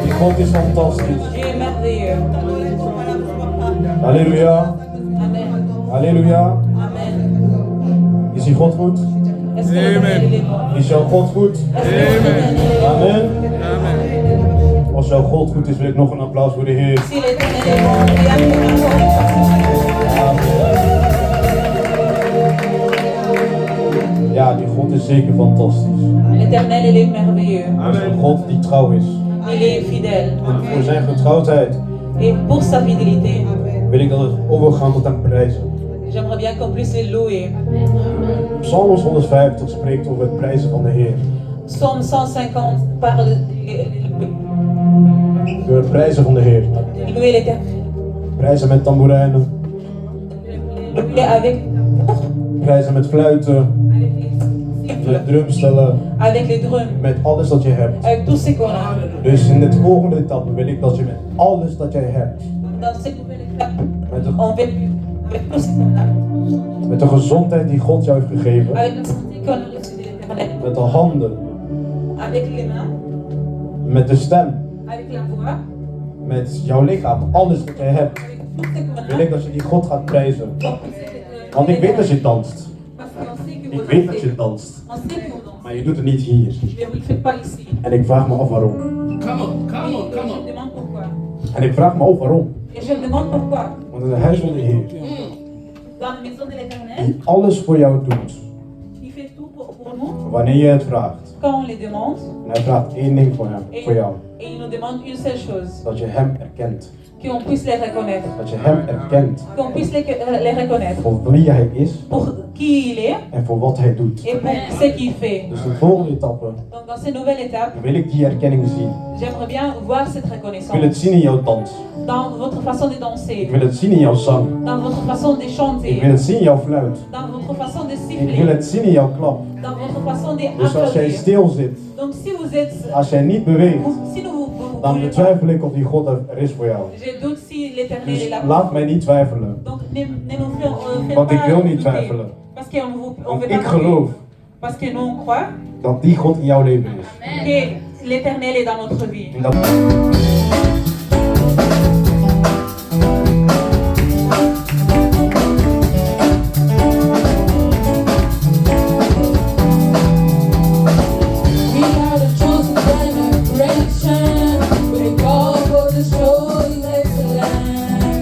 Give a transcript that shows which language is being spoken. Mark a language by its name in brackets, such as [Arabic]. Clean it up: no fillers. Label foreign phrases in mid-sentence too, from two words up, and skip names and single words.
[Dutch] God is fantastisch. [French] Dieu est merveilleux. [Dutch] Halleluja. Amen. Halleluja. Amen. Is die God goed? [French] Est-ce que l'Éternel il est bon? [Dutch] Is jouw God goed? [French] Est-ce que l'Éternel il est bon? Amen. [Dutch] Als jouw God goed is, wil ik nog een applaus voor de Heer. [French] Si l'Éternel est bon, il y a plus [Dutch] Ja, die God is zeker fantastisch. [French] L'Éternel il est merveilleux. [Dutch] Dat is een God die trouw is. [French] Il est fidèle. [Dutch] En voor zijn getrouwheid [French] Et pour sa fidélité, [Dutch] wil ik dat we overgaan tot hem prijzen. [French] j'aimerais bien qu'on puisse le louer. [Dutch] Psalms 150 spreekt over het prijzen van de Heer. [French] Psaume 150 parle de [Dutch] Door het prijzen van de Heer. [French] louer l'Éternel. [Dutch] Prijzen met tamboerijnen, [French] Louer avec [Dutch] prijzen met fluiten, met drumstellen, [French] avec les drums, [Dutch] met alles dat je hebt. [French] avec tout ce qu'on a. [Dutch] Dus in dit volgende etappe wil ik dat je met alles dat jij hebt, [French] Dans cette nouvelle étape, [Dutch] met de, [French] on veut avec tout ce qu'on a. [Dutch] met de gezondheid die God jou heeft gegeven, [French] Avec la santé qu'on a reçue de l'Éternel. [Dutch] met de handen, [French] Avec les mains, [Dutch] met de stem, [French] avec la voix, [Dutch] met jouw lichaam, alles wat jij hebt, [French] avec tout ce qu'on [Dutch] wil [French] a. [Dutch] ik dat je die God gaat prijzen. [French] On puisse être- [Dutch] Want ik weet dat je danst. [French] Parce qu'on sait que [Dutch] Ik [French] vous [Dutch] weet dat [French] dansez. [Dutch] je danst. [French] On sait que vous dansez. [Dutch] Maar je doet het niet hier. [French] Mais vous ne le faites pas ici. [Dutch] En ik vraag me af waarom. [French] Et je me demande pourquoi. [Dutch] En ik vraag me af waarom. [French] Et je me demande pourquoi. [Dutch] Want in het huis van de Heer, [French] Dans la maison de l'Éternel, [Dutch] die alles voor jou doet, [French] il fait tout pour nous [Dutch] wanneer je het vraagt. [French] quand on les demande. [Dutch] En hij vraagt één ding voor hem, voor jou. [French] Et il nous demande une seule chose, [Dutch] Dat je hem erkent. [French] qu'on puisse les reconnaître. [Dutch] Dat je hem erkent [French] Qu'on puisse les reconnaître [Dutch] voor wie hij is [French] pour qui il est [Dutch] en voor wat hij doet. [French] et pour ce qu'il fait. [Dutch] Dus de volgende etappe [French] Donc dans cette nouvelle étape, [Dutch] wil ik die erkenning zien. [French] j'aimerais bien voir cette [Dutch] Ik wil het [French] reconnaissance [Dutch] zien in jouw dans. [French] dans votre façon de [Dutch] Ik [French] danser, [Dutch] wil het zien in jouw zang. [French] dans votre façon de [Dutch] Ik wil [French] chanter, [Dutch] het zien in jouw fluit. [French] dans votre façon de [Dutch] Ik wil [French] siffler, [Dutch] het zien in jouw klap. [French] dans votre façon de [Dutch] Dus als jij [French] applaudir. [Dutch] stil zit, [French] Donc si vous êtes, [Dutch] als jij niet beweegt, [French] si nous vous [Dutch] dan betwijfel ik of die God er is voor jou. [French] je doute si l'Éternel [Dutch] Dus [French] est là. [Dutch] laat mij niet twijfelen. [French] Donc ne nous faites [Dutch] Want ik [French] pas [Dutch] wil niet [French] douter. [Dutch] twijfelen. [French] Parce qu'on vous on [Dutch] Want [French] veut [Dutch] ik [French] pas [Dutch] geloof [French] douter. Parce que nous on croit [Dutch] dat die God in jouw leven is. [French] que l'Éternel est dans notre vie. [Dutch] En dat [English] We are the chosen generation. We call for the show His excellence.